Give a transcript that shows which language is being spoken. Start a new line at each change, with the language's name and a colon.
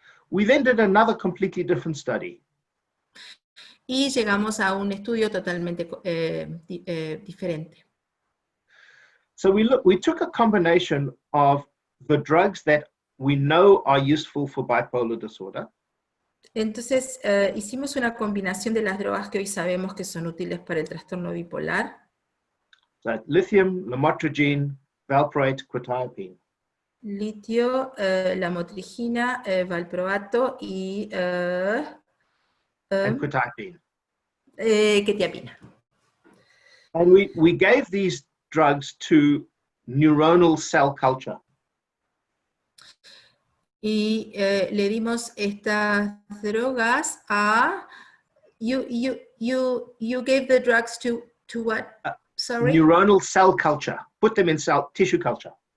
English: We then did another completely different study.
Spanish: Y llegamos a un estudio totalmente diferente.
English: So we took a combination of the drugs that we know are useful for bipolar disorder.
Spanish: Entonces, hicimos una combinación de las drogas que hoy sabemos que son útiles para el trastorno bipolar.
English: So lithium, lamotrigine, valproate, quetiapine.
Spanish: Litio, lamotrigina, valproato y
English: And quetiapine.
Spanish: quetiapina.
English: And we gave these drugs to neuronal cell culture.
Spanish: Y le dimos estas drogas a...
English: You gave the drugs to what? Sorry? Neuronal cell culture. Put them in tissue culture.